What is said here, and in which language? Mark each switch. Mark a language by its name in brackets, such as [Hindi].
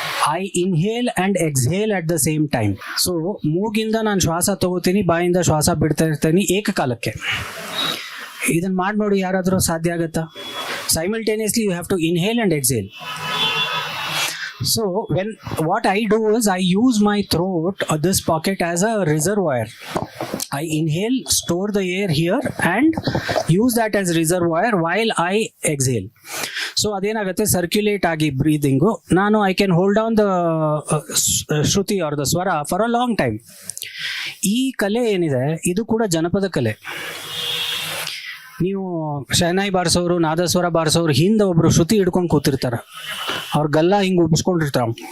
[English] I inhale and exhale at the same time. [Kannada] So ಮೂಗಿಂದ ನಾನು ಶ್ವಾಸ ತಗೋತೀನಿ, ಬಾಯಿಂದ ಶ್ವಾಸ ಬಿಡ್ತಾ ಇರ್ತೀನಿ ಏಕಕಾಲಕ್ಕೆ. ಇದನ್ನು ಮಾಡಿ ನೋಡಿ, ಯಾರಾದರೂ ಸಾಧ್ಯ ಆಗುತ್ತಾ? [English] Simultaneously you have to inhale and exhale. So what I do is I use my throat, this pocket, as a reservoir. I inhale, store the air here, and use that as reservoir while I exhale. So [Kannada] ಅದೇನಾಗುತ್ತೆ, circulate ಆಗಿ breathing, ನಾನು [English] I can hold down the shruti or the swara for a long time. [Kannada] ಈ ಕಲೆ ಏನಿದೆ ಇದು ಕೂಡ ಜನಪದ ಕಲೆ. ನೀವು ಶಹನಾಯಿ ಬಾರಿಸೋರು, ನಾದಸ್ವರ ಬಾರಿಸೋರು ಹಿಂದೆ ಒಬ್ರು ಶ್ರುತಿ ಹಿಡ್ಕೊಂಡು ಕೂತಿರ್ತಾರ, ಅವ್ರ ಗಲ್ಲ ಹಿಂಗೆ ಉಬ್ಬಿಸ್ಕೊಂಡಿರ್ತಾರ.